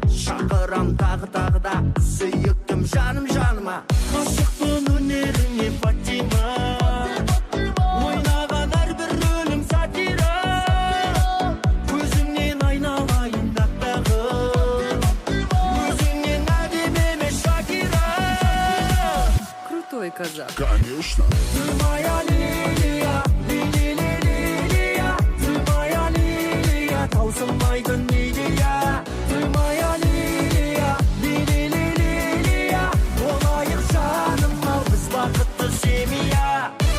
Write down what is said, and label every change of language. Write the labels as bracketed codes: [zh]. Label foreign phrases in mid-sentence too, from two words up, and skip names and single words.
[kk] Шақырам тағы, тағы да, сүйіктім жаным жаныма. Ғашықпын өнеріңе, Фатима. Ойнаған әрбір рөлің сатира. Көзіңнен айналайын, аппағым. Өзіңнен әдемі емес Шакира. [ru] Крутой казах. Конечно. Ты моя лилия, ли-ли-ли-лилия, ты моя лилия, [kk] таусылмайтын идея. [ru] Ты моя лилия, ли-ли-ли-лилия, [kk] болайық жаным, ал біз бақытты семья.